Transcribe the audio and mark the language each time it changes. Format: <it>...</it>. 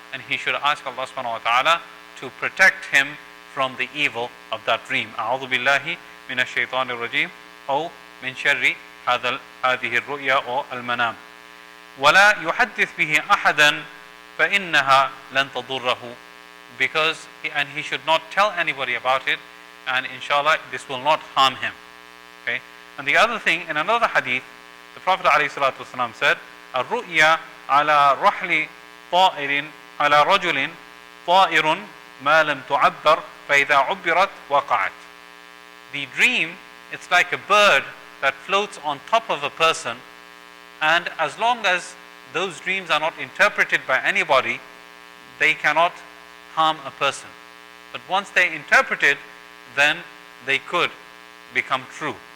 <en>And he should ask Allah subhanahu wa ta'ala to protect him from the evil of that dream.</en> <ar>أعوذ بالله من الشيطان الرجيم أو من شر هذه الرؤيا أو المنام. ولا يحدث به أحدا فإنها لن تضره.</ar> <en>Because he should not tell anybody about it, and inshallah this will not harm him. Okay. And the other thing, in another hadith, the Prophet ﷺ said,</en> <ar>الرؤيا على رحل طائر على رجل طائر ما لم تعبر فإذا عبرت وقعت.</ar> <en>The dream, it's like a bird that floats on top of a person, and as long as those dreams are not interpreted by anybody, they cannot harm a person. But once they're interpreted, then they could become true.</en>